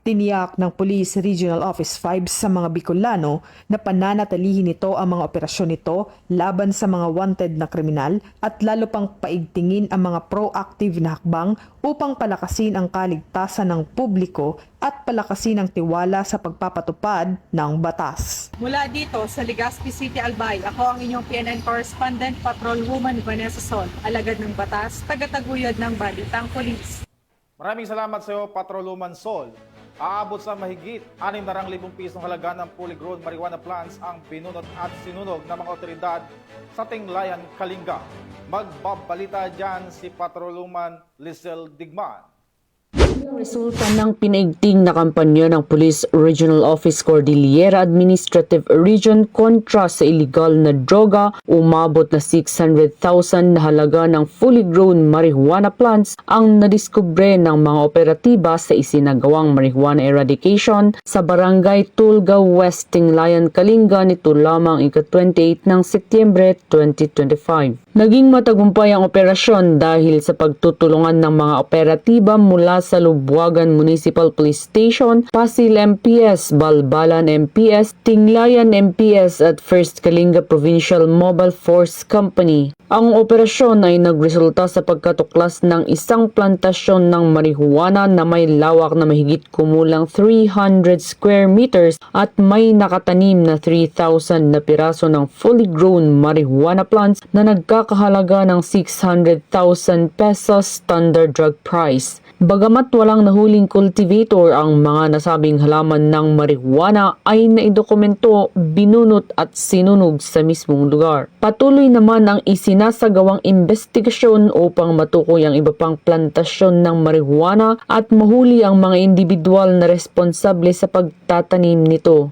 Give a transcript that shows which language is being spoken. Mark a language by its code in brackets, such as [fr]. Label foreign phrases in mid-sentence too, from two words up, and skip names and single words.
[tl] Tiniyak ng Police Regional Office 5 sa mga Bicolano na pananatilihin nito ang mga operasyon nito laban sa mga wanted na kriminal at lalo pang paigtingin ang mga proactive na hakbang upang palakasin ang kaligtasan ng publiko at palakasin ang tiwala sa pagpapatupad ng batas. Mula dito sa Legazpi City, Albay, ako ang inyong PNN correspondent, Patrolwoman Vanessa Sol, alagad ng batas, tagataguyod ng Balitang Pulis. Maraming salamat sa iyo, Patrolwoman Sol. Aabot sa mahigit 600,000 pisong halaga ng [en] fully grown marijuana plants [tl] ang binunot at sinunog ng mga otoridad sa Tinglayan, Kalinga. Magbabalita dyan si Patrolwoman Lisel Digman. Resulta ng pinaigting na kampanya ng Police Regional Office Cordillera Administrative Region kontra sa illegal na droga, umabot na 600,000 na halaga ng [en] fully grown marijuana plants [tl] ang nadiskubre ng mga operatiba sa isinagawang [en] marijuana eradication [tl] sa Barangay Tulga West, Tinglayan, Kalinga nito lamang ika-28 ng Setyembre 2025. Naging matagumpay ang operasyon dahil sa pagtutulungan ng mga operatiba mula sa Lubuagan Municipal Police Station, Pasil MPS, Balbalan MPS, Tinglayan MPS at First Kalinga Provincial Mobile Force Company. Ang operasyon ay nagresulta sa pagkatuklas ng isang plantasyon ng marihuana na may lawak na mahigit kumulang 300 [en] square meters [tl] at may nakatanim na 3,000 na piraso ng [en] fully grown marijuana plants [tl] na nagkakahalaga ng 600,000 [en] pesos standard drug price. [tl] Bagamat walang nahuling cultivator, ang mga nasabing halaman ng marijuana ay naidokumento, binunot at sinunog sa mismong lugar. Patuloy naman ang isinasagawang investigasyon upang matukoy ang iba pang plantasyon ng marijuana at mahuli ang mga individual na responsable sa pagtatanim nito.